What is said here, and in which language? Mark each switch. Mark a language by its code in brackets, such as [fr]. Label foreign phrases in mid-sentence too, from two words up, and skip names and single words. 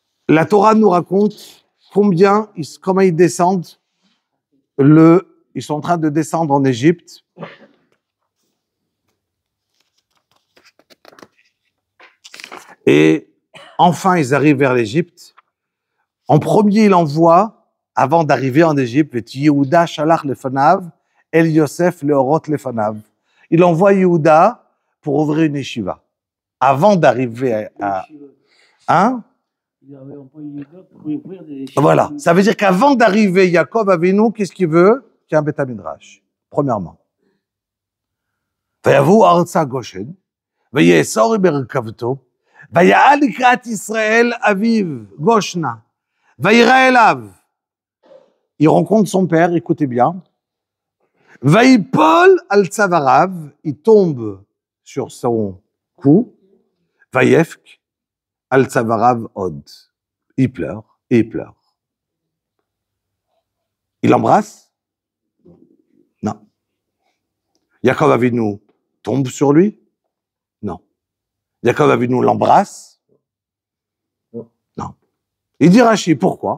[fr] La Torah nous raconte comment ils descendent ils sont en train de descendre en Égypte. Et enfin, ils arrivent vers l'Égypte. En premier, il envoie, avant d'arriver en Égypte, [he] יהודה שלח לפניו אל יוסף להורות לפניו. [fr] Il envoie Yehuda pour ouvrir une yeshiva. Avant d'arriver à... Hein? Voilà. Ça veut dire qu'avant d'arriver, Yaakov Avinu, qu'est-ce qu'il veut? Qu'il y ait un [he] בית מדרש. [fr] Premièrement. [he] ויבואו ארצה גושן, ויאסור ברכבתו, ויעל לקראת ישראל אביו, גושנה, וירא אליו. [fr] Il rencontre son père, écoutez bien. [he] ויפול על צוואריו, [fr] il tombe sur son cou, [he] ויבך על צוואריו עוד. [fr] Il pleure, et il pleure. Il l'embrasse? Non. Yaakov Avinu tombe sur lui? Non. Yaakov Avinu l'embrasse? Non. Il dit Rashi, pourquoi?